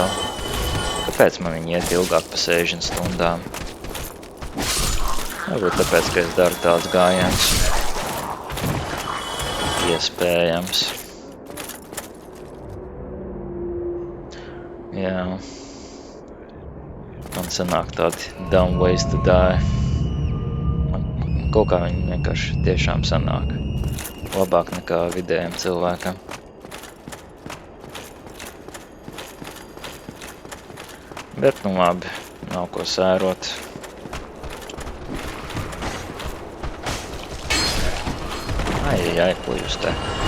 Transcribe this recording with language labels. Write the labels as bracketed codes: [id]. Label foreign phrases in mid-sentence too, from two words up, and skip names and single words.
[lv] Kāpēc man viņi iet ilgāk pa 60 stundām? Varbūt tāpēc, ka es daru tāds gājiens. Iespējams. Jā. Man sanāk tādi [en] dumb ways to die. [lv] Kaut kā viņi vienkārši tiešām sanāk. Labāk nekā vidējiem cilvēkam. Bet, nu labi, nav ko sērot. Ai, ko jūs te?